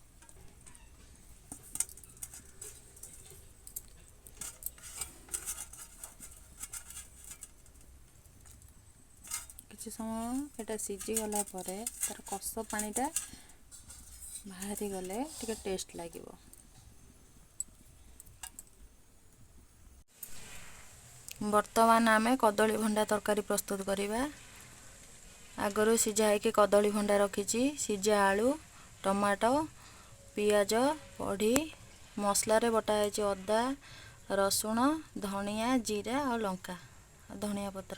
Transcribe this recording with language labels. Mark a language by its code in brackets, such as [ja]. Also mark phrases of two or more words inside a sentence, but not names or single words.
[or] କିଛି ସମୟ ଏଟା ସିଝି ଗଲା ପରେ ତାର କଷ ପାଣିଟା ବାହାରି ଗଲେ ଟିକେ ଟେଷ୍ଟ ଲାଗିବ। ବର୍ତ୍ତମାନ ଆମେ କଦଳୀ ଭଣ୍ଡା ତରକାରୀ ପ୍ରସ୍ତୁତ କରିବା। ଆଗରୁ ସିଝା ହେ କି କଦଳୀ ଭଣ୍ଡା ରଖି ସିଝା ଆଳୁ ଟମାଟୋ ପିଆଜ ପଡ଼ି ମସଲା ବଟା ହେ ଅଦା ରସୁଣ ଧନିଆ ଜିରା ଔର ଲଙ୍କା ଧନିଆ ପତ୍ର।